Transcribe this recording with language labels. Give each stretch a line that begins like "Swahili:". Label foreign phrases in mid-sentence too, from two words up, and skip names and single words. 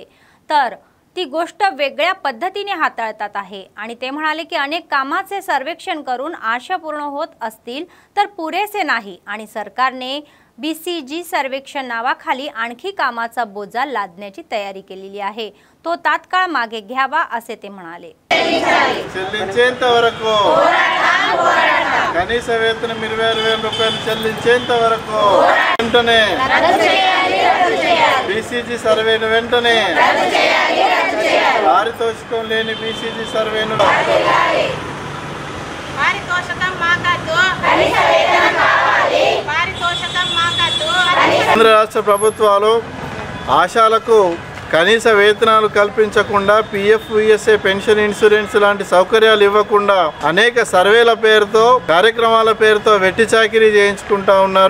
Marathi: तर ती गोष्ट वेगळ्या पद्धतीने हाताळतात आहे आणि ते म्हणाले की अनेक कामाचे सर्वेक्षण करून आशा पूर्ण होत असतील तर पुरेसे नाही आणि सरकारने BCG सर्वेक्षण नावाखाली आणखी कामाचा बोजा लादण्याची तयारी केलेली आहे. तो तात्काळ मागे घ्यावा असे ते म्हणाले.
Telugu: చెల్లించేంత వరకు కనీస వేతనం 26,000 రూపాయలు చెల్లించేంత వరకు వెంటనే BCG సర్వేను వెంటనే పారితోషికం లేని BCG సర్వేను కేంద్ర రాష్ట్ర ప్రభుత్వాలు ఆశాలకు కనీస వేతనాలు కల్పించకుండా PF, VSA, పెన్షన్, ఇన్సూరెన్స్ లాంటి సౌకర్యాలు ఇవ్వకుండా అనేక సర్వేల పేరుతో కార్యక్రమాల పేరుతో వెట్టి చాకిరీ చేయించుకుంటా ఉన్నారు.